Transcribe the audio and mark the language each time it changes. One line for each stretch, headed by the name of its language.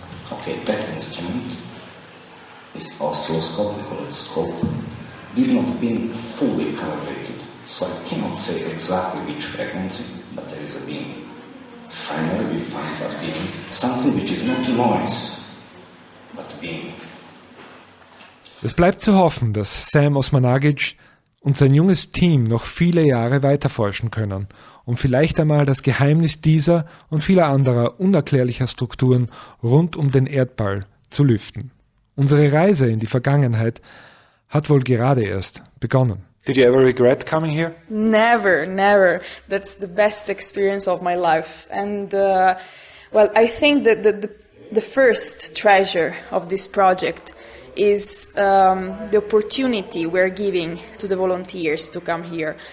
English: Okay, that instrument is oscilloscope, we call it scope, did not being fully calibrated, so I cannot say exactly which frequency, but there is a beam. Finally, we find that beam, something which is not noise, but beam.
German: Es bleibt zu hoffen, dass Sam Osmanagich und sein junges Team noch viele Jahre weiterforschen können, um vielleicht einmal das Geheimnis dieser und vieler anderer unerklärlicher Strukturen rund um den Erdball zu lüften. Unsere Reise in die Vergangenheit hat wohl gerade erst begonnen.
English: Did you ever regret coming here? Never, never. That's the best experience of my life. And, well, I think that the first treasure of this project is the opportunity we're giving to the volunteers to come here.